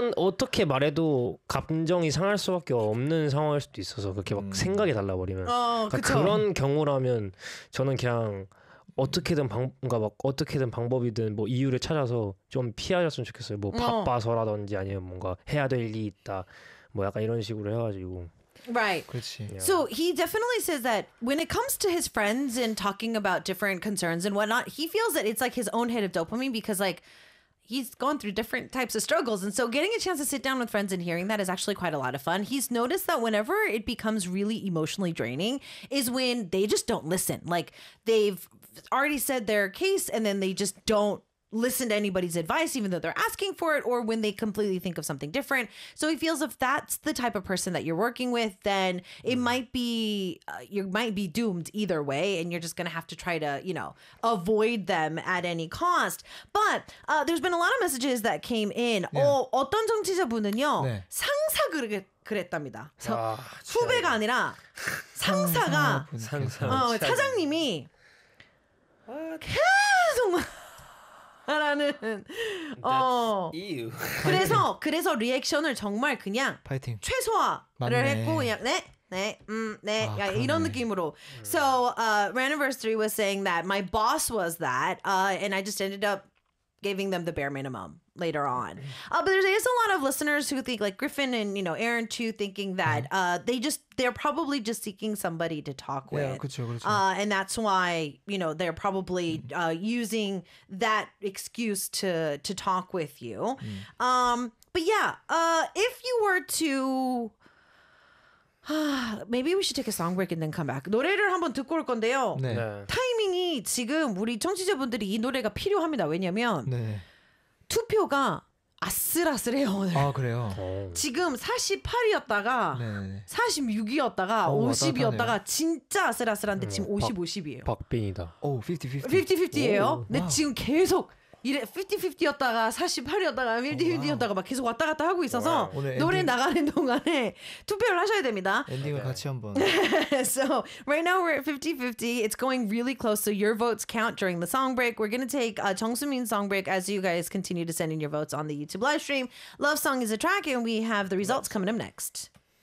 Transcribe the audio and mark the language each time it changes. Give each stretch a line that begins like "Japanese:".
Korean: 어떻게 말해도 감정이 상할 수밖에 없는 상황일 수도 있어서 그렇게 막 생각이 달라버리면 그러니까 그런 경우라면 저는 그냥 어떻게든 뭔가 막 어떻게든 방법이든 뭐 이유를 찾아서 좀 피하셨으면 좋겠어요. 뭐 바빠서라든지 아니면 뭔가 해야 될 일이 있다 뭐 약간 이런 식으로 해가지고.
English: Right.
Korean: 그렇지. Yeah.
English: So he definitely says that when it comes to his friends and talking about different concerns and whatnot, he feels that it's like his own hit of dopamine because like he's gone through different types of struggles. And so getting a chance to sit down with friends and hearing that is actually quite a lot of fun. He's noticed that whenever it becomes really emotionally draining is when they just don't listen. Like they've already said their case and then they just don't listen to anybody's advice, even though they're asking for it, or when they completely think of something different. So he feels if that's the type of person that you're working with, then it might be you might be doomed either way, and you're just gonna have to try to, you know, avoid them at any cost. But there's been a lot of messages that came in.
Korean: Yeah. 어떤 정치자분은요 네. 상사 그랬답니다. 아, 후배가 아니라 상사가 사장님이 계속 라는 이유. 그래서 리액션을 정말 그냥 파이팅. 최소화를 맞네. 했고 그냥 네. 아, 야, 이런 느낌으로.
English: So, Ranniversary was saying that my boss was that and I just ended up giving them the bare minimum later on. But there's also a lot of listeners who think like Griffin and, you know, Aaron too, thinking that they're probably just seeking somebody to talk with.
Korean: Yeah, 그쵸, 그쵸.
English: And that's why, you know, they're probably using that excuse to talk with you. But yeah, if you were to maybe we should take a song break and then come back.
Korean: 노래를 한번 듣고 올 건데요. 네. 네. 타이밍이 지금 우리 청취자분들이 이 노래가 필요합니다. 왜냐면 네. 투표가 아슬아슬해요 오늘. 아 그래요? 오. 지금 48이었다가 네. 46이었다가 오, 50이었다가 진짜 아슬아슬한데 지금 50, 50이에요. 박빙이다. 오, 50, 50이에요? 근데 와. 지금 계속 이래 50-50였다가 48이었다가 50-50였다가 막 계속 왔다 갔다 하고 있어서 노래 엔딩. 나가는 동안에 투표를 하셔야 됩니다. 엔딩을 같이 한번.
English: So right now we're at 50-50. It's going really close. So your votes count during the song break. We're going to take Jung Soo-min's song break as you guys continue to send in your votes on the YouTube live stream. Love Song is a track and we have the results coming up next.